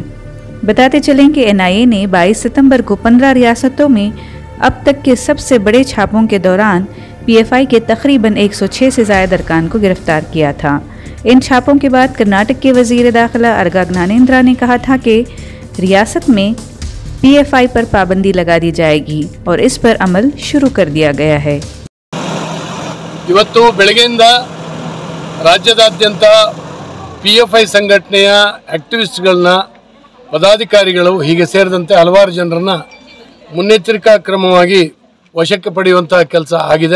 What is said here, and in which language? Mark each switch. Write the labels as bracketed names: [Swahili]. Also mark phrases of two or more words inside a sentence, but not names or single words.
[Urdu] بتاتے چلیں کہ این آئی اے نے 22 ستمبر کو 15 ریاستوں میں اب تک کے سب سے بڑے چھاپوں کے دوران پی ایف آئی کے تقریباً 106 سے زائد ارکان کو گرفتار کیا تھا. ان چھاپوں کے بعد کرناٹک کے وزیر داخلہ ارگا گیانیندرا نے کہا تھا کہ ریاست میں پی ایف آئی پر پابندی لگا دی جائے گی اور اس پر عمل شروع کر دیا گیا ہے. ಇವತ್ತು ಬೆಳಗ್ಗೆಯಿಂದ ರಾಜ್ಯದಾದ್ಯಂತ ಪಿಎಫ್ಐ ಸಂಘಟನೆಯ ಆಕ್ಟಿವಿಸ್ಟ್ಗಳನ್ನ ಪದಾಧಿಕಾರಿಗಳು ಹೀಗೆ ಸೇರಿದಂತೆ ಹಲವಾರು ಜನರನ್ನ ಮುನ್ನೆಚ್ಚರಿಕಾ ಕ್ರಮವಾಗಿ ವಶಕ್ಕೆ ಪಡೆಯುವಂತ ಕೆಲಸ ಆಗಿದೆ।